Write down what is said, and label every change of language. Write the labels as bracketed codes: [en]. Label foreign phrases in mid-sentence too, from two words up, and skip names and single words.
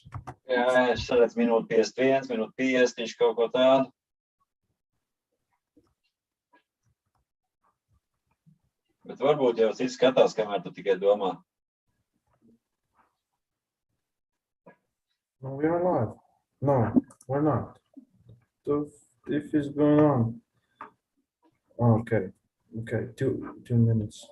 [lv] Jā, es redzu minūte 51, minūte 50, viņš kaut ko tādu. Bet varbūt jau cits skatās, kamēr tu tikai domā. [en] No, we are live. No, we're not. If it's going on. Okay. Okay, 2 minutes.